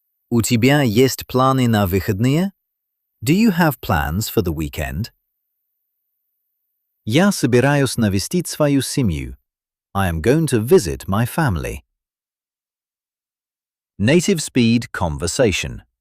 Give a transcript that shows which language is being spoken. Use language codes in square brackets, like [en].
[ru] У тебя есть планы на выходные? [en] Do you have plans for the weekend? [ru] Я собираюсь навестить свою семью. [en] I am going to visit my family. Native speed conversation.